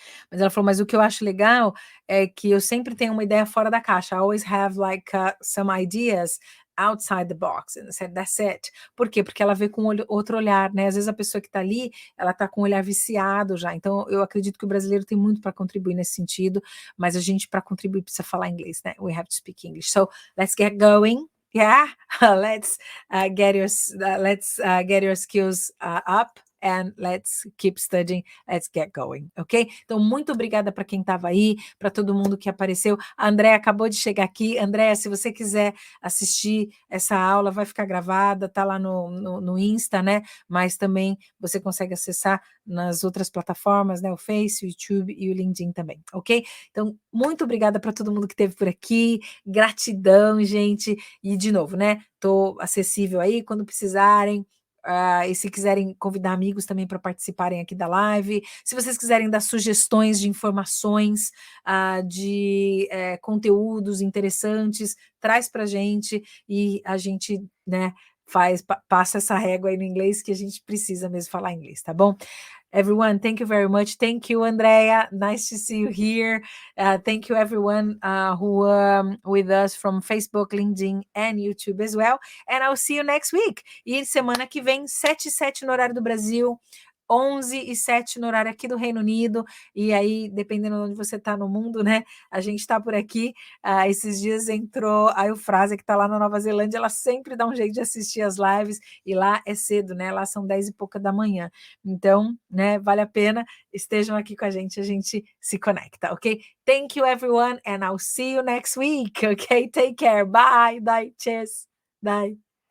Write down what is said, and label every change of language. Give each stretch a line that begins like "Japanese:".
Portuguese: Mas ela falou, mas o que eu acho legal é que eu sempre tenho uma ideia fora da caixa.
English: I always have like some ideas outside the box. And I said, that's it.
Portuguese: Por quê? Porque ela vê com outro olhar, né? Às vezes a pessoa que está ali, ela está com o olhar viciado já. Então, eu acredito que o brasileiro tem muito para contribuir nesse sentido, mas a gente, para contribuir, precisa falar inglês, né?
English: We have to speak English. So, let's get going. Yeah, let's get your skills up. And let's keep studying, let's get going, ok?
Portuguese: Então, muito obrigada para quem estava aí, para todo mundo que apareceu. A Andréa acabou de chegar aqui. Andréa, se você quiser assistir essa aula, vai ficar gravada, tá lá no Insta, né? Mas também você consegue acessar nas outras plataformas, né? O Face, o YouTube e o LinkedIn também, ok? Então, muito obrigada para todo mundo que esteve por aqui. Gratidão, gente. E, de novo, né? Estou acessível aí quando precisarem. E se quiserem convidar amigos também para participarem aqui da live, se vocês quiserem dar sugestões de informações, de conteúdos interessantes, traz para a gente e a gente, né, passa essa régua aí no inglês, que a gente precisa mesmo falar inglês, tá bom?
English: Everyone, thank you very much. Thank you, Andrea. Nice to see you here. Thank you, everyone who with us from Facebook, LinkedIn, and YouTube as well. And I'll see you next week.
Portuguese: E semana que vem, 7h07 no horário do Brasil, 11h07 no horário aqui do Reino Unido. E aí, dependendo de onde você está no mundo, né? A gente está por aqui. Esses dias entrou a Eufrásia, que está lá na Nova Zelândia. Ela sempre dá um jeito de assistir as lives. E lá é cedo, né? Lá são 10 e pouca da manhã. Então, né, vale a pena, estejam aqui com a gente se conecta, ok?
English: Thank you, everyone, and I'll see you next week, ok? Take care, bye, cheers, bye.